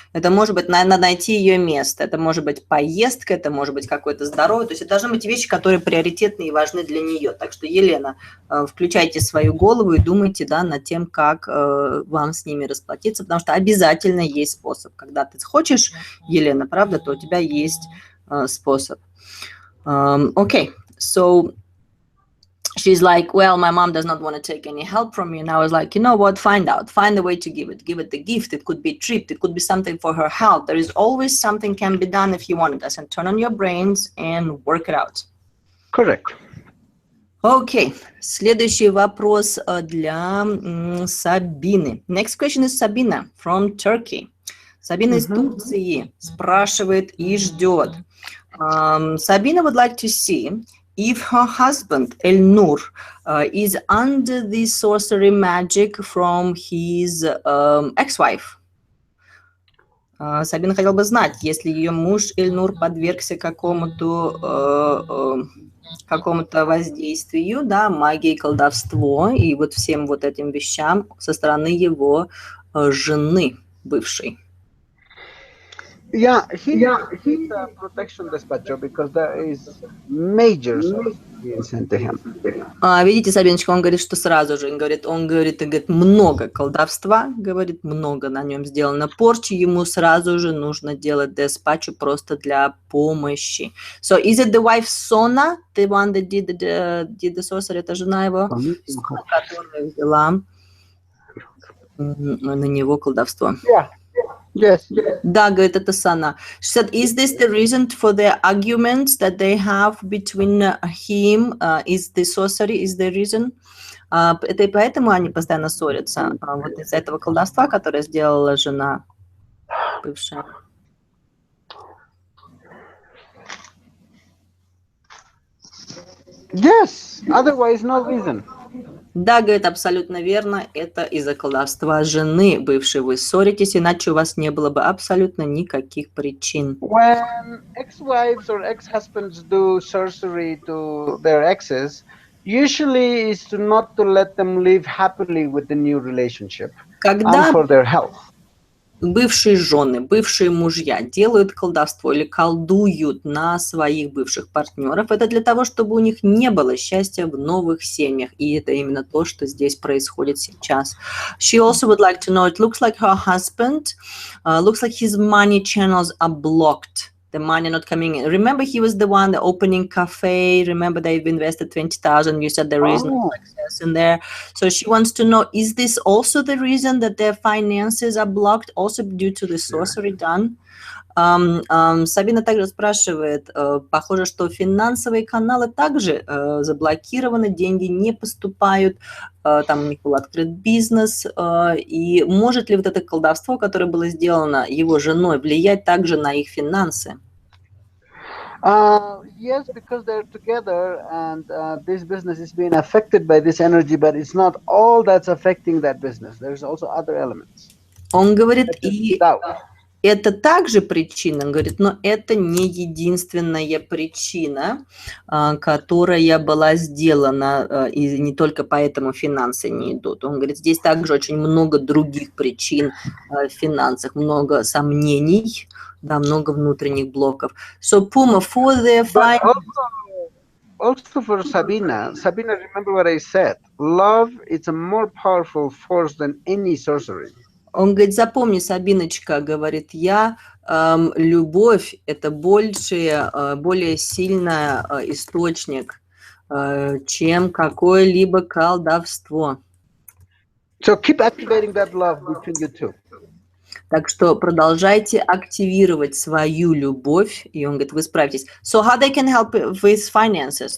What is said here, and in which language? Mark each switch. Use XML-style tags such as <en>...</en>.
<ru>Это может быть, надо найти ее место, это может быть поездка, это может быть какое-то здоровье, то есть это должны быть вещи, которые приоритетны и важны для нее. Так что, Елена, включайте свою голову и думайте, да, над тем, как вам с ними расплатиться, потому что обязательно есть способ. Когда ты хочешь, Елена, правда, то у тебя есть способ.</ru> <en>Okay, so she's like, well, my mom does not want to take any help from me. And I was like, you know what, find out, find a way to give it the gift. It could be a trip, it could be something for her health. There is always something can be done if you want it. And turn on your brains and work it out. Correct.</en> <ru>Okay, следующий вопрос для Сабины.</ru> <en>Next question is Sabina from Turkey.</en> <ru>Сабина из Турции спрашивает и ждет.</ru> <en>Sabina would like to see if her husband, El-Nur, is under the sorcery magic from his ex-wife.</en> <ru>Сабина хотела бы знать, если ее муж El-Nur подвергся какому-то воздействию, да, магии, колдовство и вот всем вот этим вещам со стороны его жены бывшей.</ru> <en>Yeah, he's a protection dispatcher because there is major being sent to him.</en> <ru>Видите, Сабиночка, он говорит, что сразу же, он говорит, много колдовства, говорит, много на нем сделано порчи, ему сразу же нужно делать диспатчу просто для помощи.</ru> <en>So, is it the wife Sona, the one that did the sorcery,</en> <ru>это жена его, которая взяла на него колдовство?</ru> <en>Yeah. Yes.</en> <ru>Да, говорит, это Сана.</ru> <en>She said, is this the reason for the arguments that they have between him? Is the sorcery, is the reason?</en> <ru>Это и поэтому они постоянно ссорятся. Вот из-за этого колдовства, которое сделала жена бывшая.</ru> <en>Yes, otherwise no reason.</en> <ru>Да, говорит, абсолютно верно, это из-за колдовства жены бывшей вы ссоритесь, иначе у вас не было бы абсолютно никаких причин.</ru> <en>When ex-wives or ex-husbands do sorcery to their exes, usually is not to let them live happily with the new relationship. and</en> <ru>Когда</ru> <en>for their health.</en> <ru>бывшие жены, бывшие мужья делают колдовство или колдуют на своих бывших партнеров, это для того, чтобы у них не было счастья в новых семьях. И это именно то, что здесь происходит сейчас.</ru> <en>She also would like to know, it looks like her husband, looks like his money channels are blocked. The money not coming in. Remember, he was the one the opening cafe. Remember, they've invested 20,000. You said there is no success in there. So she wants to know: is this also the reason that their finances are blocked, also due to the sorcery done? Сабина также спрашивает, похоже, что финансовые каналы также заблокированы, деньги не поступают, там у них был открыт бизнес, и может ли вот это колдовство, которое было сделано его женой, влиять также на их финансы? Yes, because they're together and this business is being affected by this energy, but it's not all that's affecting that business. There's also other elements.</en> <ru>Он говорит, и</ru> <en>Doubt.</en> <ru>это также причина, он говорит, но это не единственная причина, которая была сделана, и не только поэтому финансы не идут. Он говорит, здесь также очень много других причин в финансах, много сомнений, да, много внутренних блоков.</ru> <en>So Puma, for the also for Sabina, remember what I said. Love is a more powerful force than any sorcery.</en> <ru>Он говорит, запомни, Сабиночка, говорит, любовь – это более сильный источник, чем какое-либо колдовство.</ru> <en>So keep activating that love between you two.</en> <ru>Так что продолжайте активировать свою любовь. И он говорит, вы справитесь.</ru> <en>So how they can help with finances?</en>